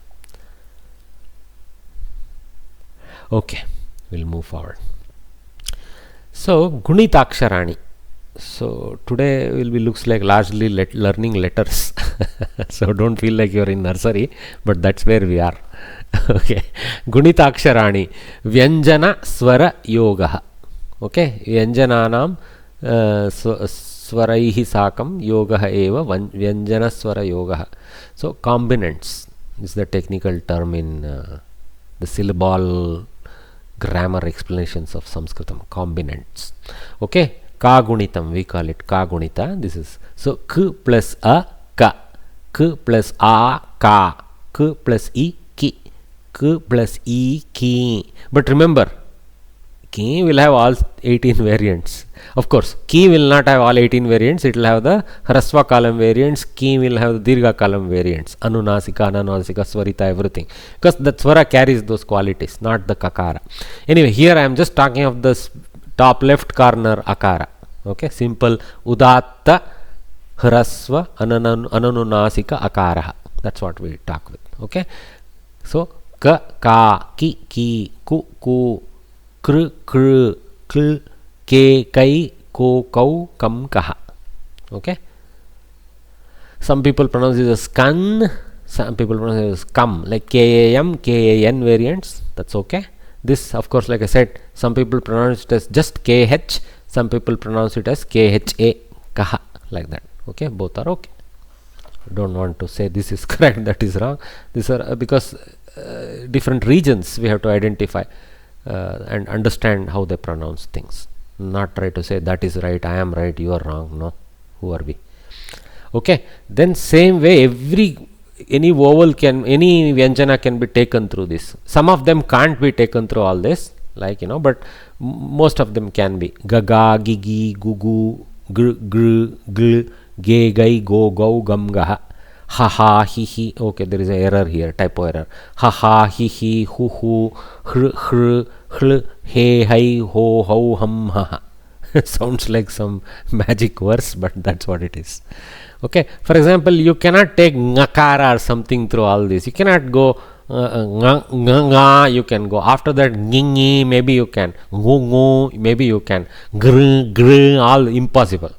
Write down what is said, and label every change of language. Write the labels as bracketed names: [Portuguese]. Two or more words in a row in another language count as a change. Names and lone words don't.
[English] Okay, we'll move forward. So Gunitaksharani. So today will be looks like largely learning letters. So don't feel like you're in nursery, but that's where we are. [Sanskrit] Okay, Gunitaksharani, Vyanjana Swara Yoga. Okay, Vyanjananam Swaraihi Sakam Yoga Eva Vyanjana Swara Yoga. [English] So combinants is the technical term in the syllable grammar explanations of Samskritam. Combinants. Okay. [Sanskrit] Ka gunitam, [English] we call it [Sanskrit] ka gunita. [English] This is so k plus a ka, k plus a ka, k plus e ki, k plus e ki. But remember, ki will have all 18 variants. Of course, ki will not have all 18 variants. It will have the hrasva column variants. Ki will have the dirgha column variants. [Sanskrit] Anunasika, ananasika, swarita, [English] everything. Because the swara carries those qualities, not the kakara. Anyway, here I am just talking of this top left corner akara. Okay, simple [Sanskrit] udatta hrasva ananunasika akara. [English] That's what we talk with. Okay, so [Sanskrit] ka, ka, ki, ku, kr, kl, ke, kai, ko, kau, kam, kaha. [English] Okay, some people pronounce it as kan, some people pronounce it as kam, like kam, kan variants. That's okay. This, of course, like I said, some people pronounce it as just kh, some people pronounce it as kha, kaha, like that. Okay, both are okay. Don't want to say this is correct, that is wrong. These are because different regions we have to identify and understand how they pronounce things. Not try to say that is right, I am right, you are wrong. No, who are we? Okay, then same way any vowel any vyanjana can be taken through this. Some of them can't be taken through all this, like but most of them can be. [Sanskrit] Gaga, gigi, gugu, gr, gl, ge, gai, go, go, gam, gaha. Ha ha, hi hi. [English] Okay, there is an error here, typo error. [Sanskrit] Ha ha, hi hi, hu hu, hr, hl, he, hai, ho, ho, hum, ha ha. [English] Sounds like some magic verse, but that's what it is. Okay, for example, you cannot take ngakara or something through all this. You cannot go nga, you can go. After that, ngingi, maybe you can. Ngu, maybe you can. Gr, all impossible.